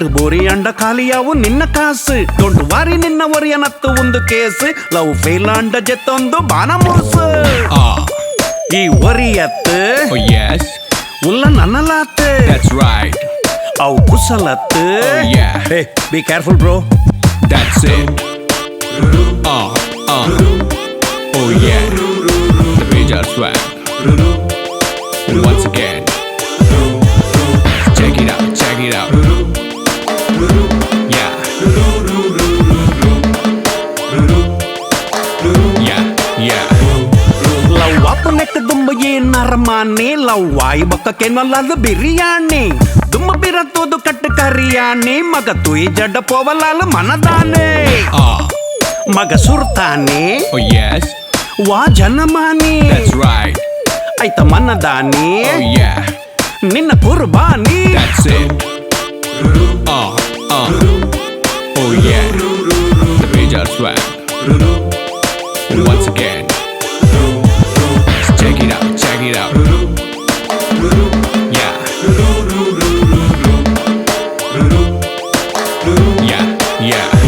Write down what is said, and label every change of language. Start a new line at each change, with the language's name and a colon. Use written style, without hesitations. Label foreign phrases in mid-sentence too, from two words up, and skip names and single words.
Tulu: ಬೋರಿ ಅಂಡ ಖಾಲಿಯಾವು ನಿನ್ನ ಕಾಸು
English: don't worry
Tulu: ನಿನ್ನ ಒರಿಯನತ್ತು ಒಂದು ಕೇಸ್
English: love fail
Tulu: ಅಂಡ ಜೆತ್ತೊಂದು ಬಾನ ಮೂಸು ಈ ಒರಿಯತ್ತು
English: Oh yes,
Tulu: ಉಲ್ಲ ನನ್ನಲಾತ್
English: that's right.
Tulu: ಅವು ಕುಸಲತ್ತು
English: Oh yeah, Hey be careful bro that's it. Oh yeah, the major swag. Once again, check it out, check it out. Yeah. Yeah, yeah.
Tulu: ಲವ್ ವಾಪನೆಕ್ ದುಂಬ ಏನಾರ ಮಾನೆ ಲವ್ ವಾಯಿ ಬಕ್ಕಕ್ಕೆ ನಲ್ಲದು ಬಿರಿಯಾನಿ ದುಂಬ ಬಿರತ್ತೋದು ಕಟ್ಟು ಕರಿಯಾನಿ ಮಗ ತುಯಿ ಜಡ್ಡ ಪೋವಲಾಲು ಮನದಾನೆ ಮಗ ಸುರ್ತಾನೆ
English: Oh yes,
Tulu: ವಾ ಜನಮಾನಿ
English: that's right.
Tulu: ಆಯ್ತ ಮನ್ನದಾನಿ
English: Oh yeah,
Tulu: ನಿನ್ನ ಕುರ್ಬಾನಿ
English: that's it. Oh yeah, the major swag. Once again, check it out, check it out. Yeah. Yeah, yeah.